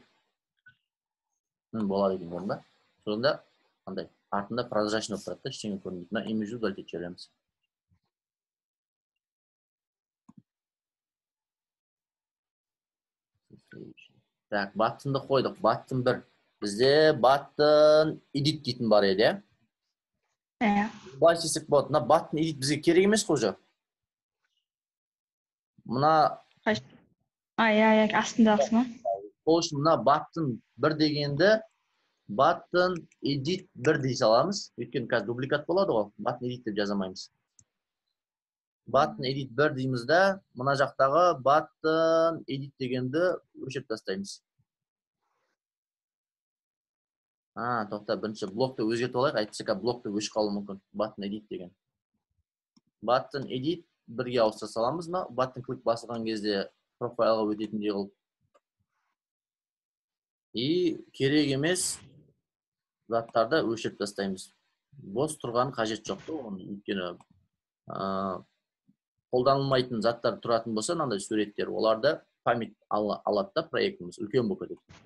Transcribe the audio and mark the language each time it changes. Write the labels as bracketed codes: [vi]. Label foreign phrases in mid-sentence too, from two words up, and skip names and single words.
[kk] Болады екен орында. Сонда андай артында прозрачный болып тұрады да, ештеңе көрінбейді. Мына image-ді удалить жібереміз. Так, button'ды қойдық. Button 1. Бізде [en] button edit [kk] дейтін бар еді, иә? Иә. Былай істесек болады. Мына [en] button edit [kk] бізге керек емес қой жоқ. Мына Иә, астындағысы ма? сол үшін мына button 1 дегенді [en] button edit 1 [kk] дей саламыз. Өйткені қазір дубликат болады ғой. [en] Button edit [kk] деп жазамаймыз. [en] Button edit 1 [kk] дейміз да, мына жақтағы [en] button edit [kk] дегенді өшіріп тастаймыз. Тоқта, бірінші блокты өзгертіп алайық. Әйтпесе блокты өшіп қалуы мүмкін. [en] Button edit [kk] деген. [en] Button edit 1-ге [kk] ауыстыра саламыз. Button клик басылған кезде профайлға өтетіндей қылып. И керек емес заттарды өшіріп тастаймыз. Бос тұрған қажет жоқ та, өйткені қолданылмайтын заттар тұратын болса, мынандай суреттер, оларды память алады да проектіміз, үлкен болып кетеді.